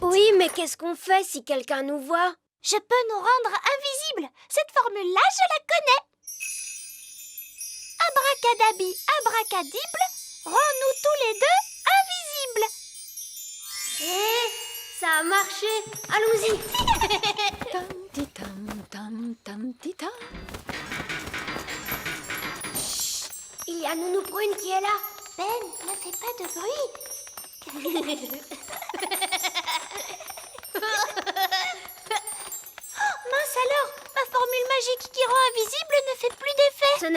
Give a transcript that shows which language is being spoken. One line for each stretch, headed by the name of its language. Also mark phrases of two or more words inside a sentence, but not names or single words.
French: Oui, mais qu'est-ce qu'on fait si quelqu'un nous voit? Je peux nous rendre invisibles. Cette formule-là, je la connais. Abracadabi, abracadible, rends-nous tous les deux invisibles. Ça a marché. Allons-y. Tam-ti-tam-tam-tam-ti-tam. Il y a Nounou Prune qui est là. Ben, ne fais pas de bruit. Mince alors, ma formule magique qui rend invisible ne fait plus d'effet.